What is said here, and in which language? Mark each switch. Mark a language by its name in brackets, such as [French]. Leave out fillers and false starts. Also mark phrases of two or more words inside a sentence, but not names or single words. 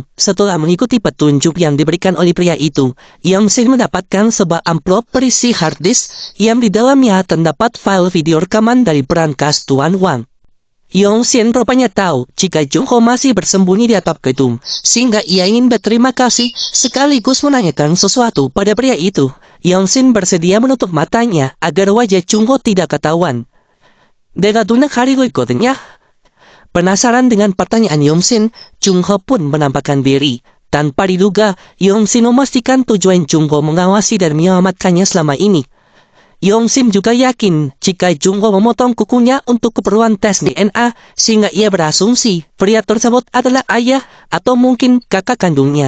[Indonesian] Setelah mengikuti petunjuk yang diberikan oleh pria itu, Yongsin mendapatkan sebuah amplop berisi [English] hard disk [Indonesian] yang di dalamnya terdapat file video rekaman dari brankas Tuan Huang. Yongsin rupanya tahu jika Jungho masih bersembunyi di atap gedung, sehingga ia ingin berterima kasih sekaligus menanyakan sesuatu pada pria itu. Yongsin bersedia menutup matanya agar wajah Jungho tidak ketahuan. [Korean] 내가 눈을 가리고 있거든요. [Indonesian] Penasaran dengan pertanyaan Yongsin, Jungho pun menampakkan diri. Tanpa diduga, Yongsin memastikan tujuan Jungho mengawasi dan menyelamatkannya selama ini. Yongsin juga yakin jika Jungho memotong kukunya untuk keperluan tes DNA, sehingga ia berasumsi pria tersebut adalah ayah atau mungkin kakak kandungnya.